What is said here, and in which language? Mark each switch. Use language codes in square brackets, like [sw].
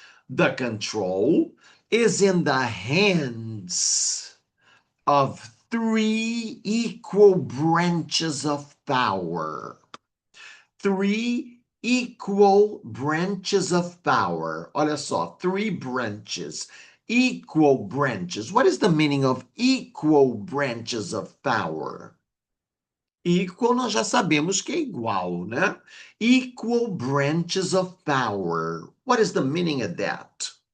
[en] The control is in the hands of three equal branches of power. Three equal branches of power. [pt] Olha só, [en] three branches. Equal branches. What is the meaning of equal branches of power? [pt] Equal, nós já sabemos que é igual, né? [en] Equal branches of power. What is the meaning of that?